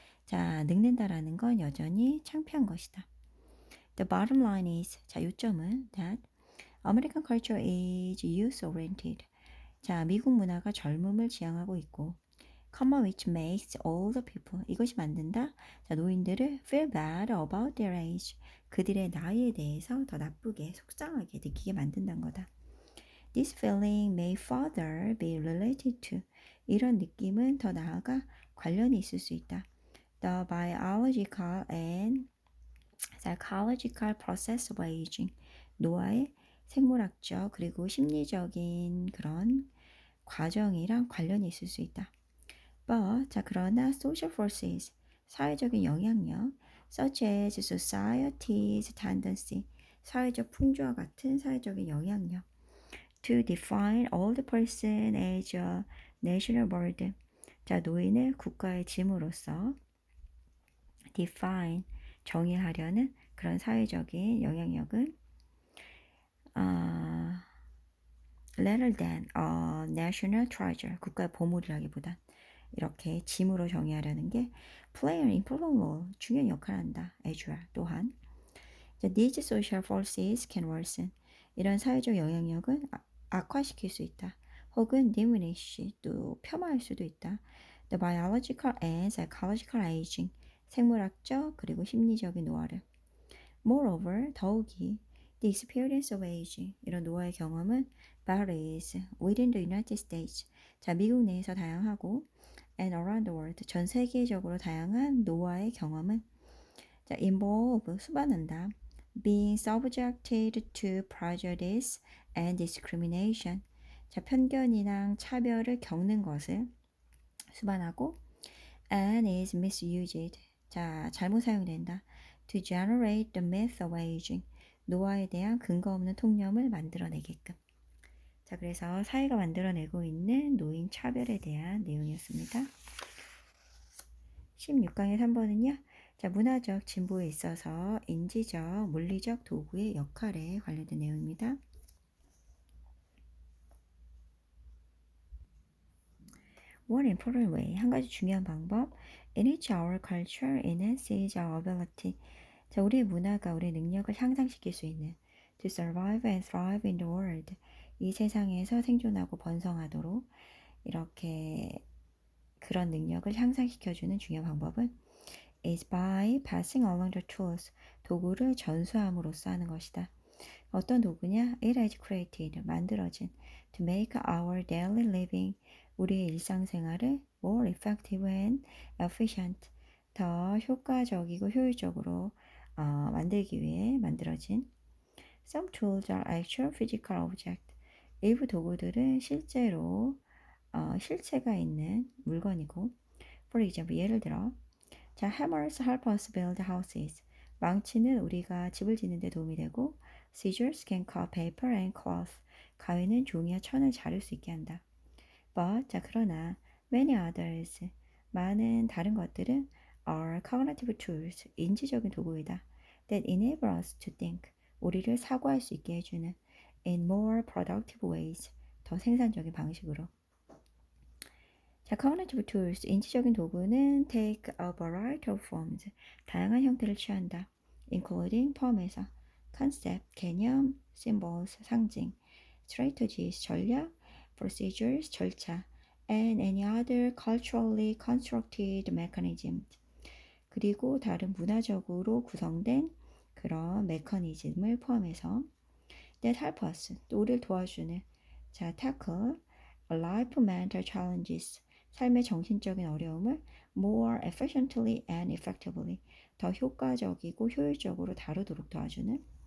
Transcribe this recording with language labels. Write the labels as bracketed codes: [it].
[ko] 자, 늙는다라는 건 여전히 창피한 것이다. [en] The bottom line is, 자, 요점은 that American culture is youth-oriented. [ko] 자, 미국 문화가 젊음을 지향하고 있고 common which makes older people. 이것이 만든다. [en] 자, 노인들을 feel bad about their age. [ko] 그들의 나이에 대해서 더 나쁘게, 속상하게 느끼게 만든다는 거다. [en] This feeling may further be related to. [ko] 이런 느낌은 더 나아가 관련이 있을 수 있다. [en] The biological and psychological process of aging. [ko] 노화의 생물학적 그리고 심리적인 그런 과정이랑 관련이 있을 수 있다. [en] But, 자, 그러나 social forces, 사회적인 영향력, such as society's tendency, 사회적 풍조와 같은 사회적인 영향력, to define old person as a national burden. [ko] 자, 노인을 국가의 짐으로써 define, 정의하려는 그런 사회적인 영향력은 rather than a national treasure, 국가의 보물이라기보단 이렇게 짐으로 정의하려는 게 play an important role, 중요한 역할을 한다. [en] as well, 또한 these social forces can worsen, 이런 사회적 영향력은 악화시킬 수 있다. [ko] 혹은 diminish, 또 폄하할 수도 있다. [en] The biological and psychological aging, 생물학적 그리고 심리적인 노화를. Moreover, 더욱이 the experience of aging, 이런 노화의 경험은 varies within the United States. [ko] 자, 미국 내에서 다양하고 and around the world, 전 세계적으로 다양한 노화의 경험은 자, involve, 수반한다. [en] Being subjected to prejudice and discrimination. [ko] 자, 편견이랑 차별을 겪는 것을 수반하고 and is misused. 자, 잘못 사용된다. [en] To generate the myth of aging. [ko] 노화에 대한 근거 없는 통념을 만들어내게끔. 자, 그래서 사회가 만들어내고 있는 노인 차별에 대한 내용이었습니다. 16강의 3번은요. 자, 문화적 진보에 있어서 인지적, 물리적 도구의 역할에 관련된 내용입니다. One important way, 한 가지 중요한 방법. [en] In which our culture enhances our ability. 자, 우리의 문화가 우리의 능력을 향상시킬 수 있는 to survive and thrive in the world. [ko] 이 세상에서 생존하고 번성하도록 이렇게 그런 능력을 향상시켜주는 중요한 방법은 is by passing along the tools. 도구를 전수함으로써 하는 것이다. 어떤 도구냐? [en] It is created, 만들어진 to make our daily living, 우리의 일상생활을 more effective and efficient, 더 효과적이고 효율적으로 만들기 위해 만들어진 Some tools are actual physical object. [ko] 일부 도구들은 실제로 실체가 있는 물건이고 For example, 예를 들어 자, hammers help us build houses. 망치는 우리가 집을 짓는 데 도움이 되고 scissors can cut paper and cloth. 가위는 종이와 천을 자를 수 있게 한다. But, 자, 그러나 many others, 많은 다른 것들은 are cognitive tools, 인지적인 도구이다. [en] That enable us to think, 우리를 사고할 수 있게 해주는 in more productive ways, 더 생산적인 방식으로. 자, cognitive tools, 인지적인 도구는 take a variety of forms, 다양한 형태를 취한다. including, 포함해서 concept, 개념, symbols, 상징, strategies, 전략, procedures, 절차, and any other culturally constructed mechanism. [ko] 그리고 다른 문화적으로 구성된 그런 메커니즘을 포함해서 that help us, 또 우리를 도와주는 자, tackle, life mental challenges, 삶의 정신적인 어려움을 more efficiently and effectively, 더 효과적이고 효율적으로 다루도록 도와주는.